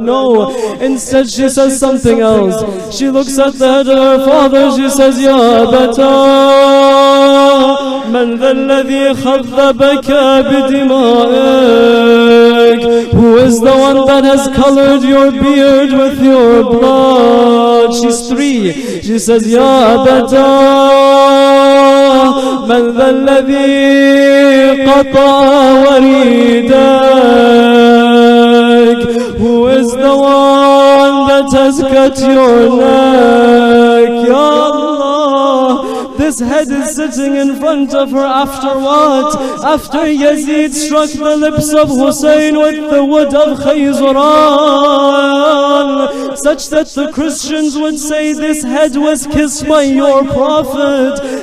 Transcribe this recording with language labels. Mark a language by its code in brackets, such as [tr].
[en] No, instead she says something else. She looks at the head of her father, she says, Ya Abata, [ar] من ذا الذي خذبك بدمائك? [en] Who is the one that has colored your beard with your blood? She's 3. She says, Ya Abata, [ar] من ذا الذي قطع وريدك? [en] Who is the one that has cut your neck? Ya Allah, this head is sitting in front of her after what? After Yazid struck the lips of Hussein with the wood of Khayzuran, such that the Christians would say this head was kissed by your Prophet.